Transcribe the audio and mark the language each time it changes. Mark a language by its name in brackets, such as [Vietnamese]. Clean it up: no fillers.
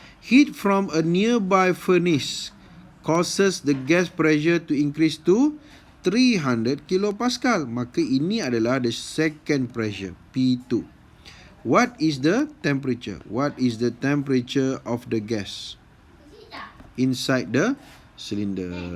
[English] Heat from a nearby furnace causes the gas pressure to increase to 300 kilopascal. [Malay] Maka ini adalah [English] the second pressure, [Malay] P2. [English] What is the temperature? What is the temperature of the gas inside the cylinder?